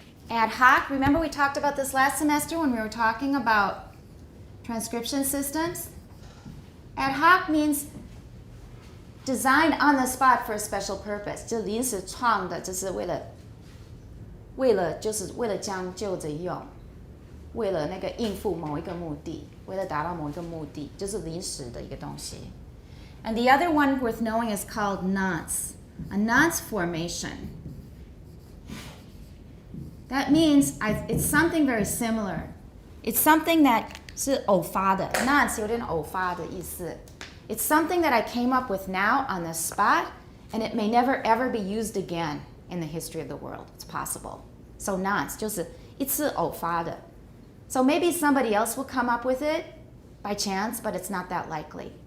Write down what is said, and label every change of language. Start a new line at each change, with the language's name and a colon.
English: Ad hoc, remember we talked about this last semester when we were talking about transcription systems? Ad hoc means designed on the spot for a special purpose.
Chinese: 就临时创的，就是为了将就着用，为了那个应付某一个目的，为了达到某一个目的，就是临时的一个东西。
English: And the other one worth knowing is called nonce, a nonce formation. That means it's something very similar. It's something that
Chinese: 是偶发的 nonce 有点偶发的意思。
English: It's something that I came up with now on the spot, and it may never ever be used again in the history of the world. It's possible.
Chinese: So nonce 就是一次偶发的。
English: So maybe somebody else will come up with it by chance, but it's not that likely.